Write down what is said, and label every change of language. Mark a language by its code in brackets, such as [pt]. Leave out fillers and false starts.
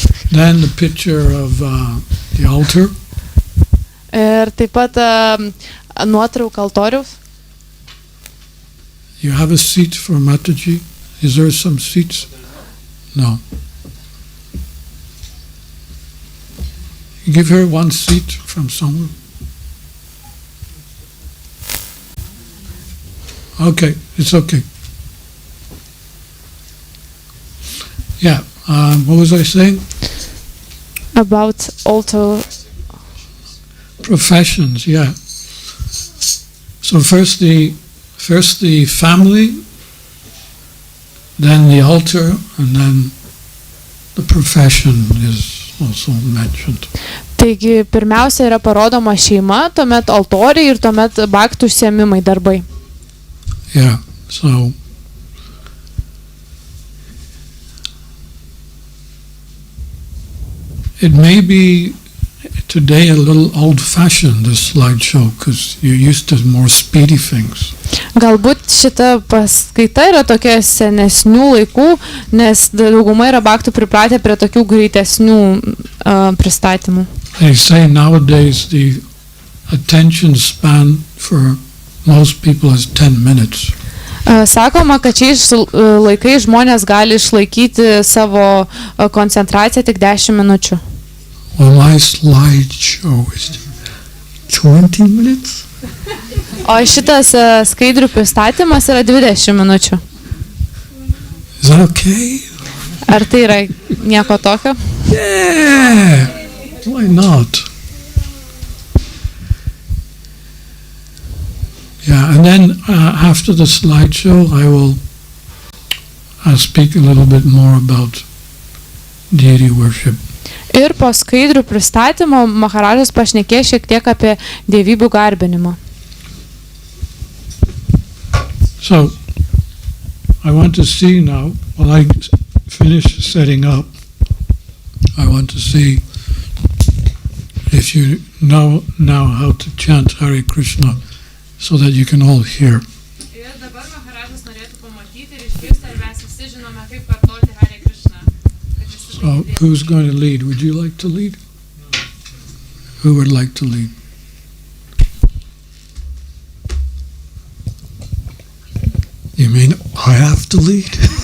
[en] Then the picture of the altar. [lt] Ir taip pat nuotrauka altoriaus. [en] You have a seat for Mataji? Is there some seats? No. You give her one seat from somewhere. Okay, it's okay. Yeah, what was I saying? About altar. Professions, yeah. So first the family, then the altar, and then the profession is also mentioned. [lt] Taigi pirmiausia yra parodoma šeima, tuomet altoriai ir tuomet bhaktų užsiėmimai darbai. [en] Yeah, so it may be today a little old-fashioned, this slideshow, because you're used to more speedy things. [lt] Galbūt šita paskaita yra tokia senesnių laikų, nes dauguma yra bhaktų pripratę prie tokių greitesnių pristatymų. [en] They say nowadays the attention span for most people is 10 minutes. [lt] Sakoma, kad šiais laikais žmonės gali išlaikyti savo koncentraciją tik 10 minučių. [en] Well, my slideshow is 20 minutes. [lt] O šitas skaidrių pristatymas yra 20 minučių. [en] Is that okay? [lt] Ar tai yra nieko tokio? [en] Yeah! Why not? Yeah, and then after the slideshow, I will speak a little bit more about deity worship. [lt] Ir po skaidrių pristatymo Maharajas pašnekės šiek tiek apie dievybių garbinimą. [en] So, I want to see now, while I finish setting up, I want to see if you know now how to chant Hare Krishna so that you can all hear. [lt] Ir dabar Maharajas norėtų pamatyti ir išgirsti, ar mes visi žinome, kaip kartoti Hare Krishna. [en] So, who's going to lead? Would you like to lead? Who would like to lead? You mean I have to lead?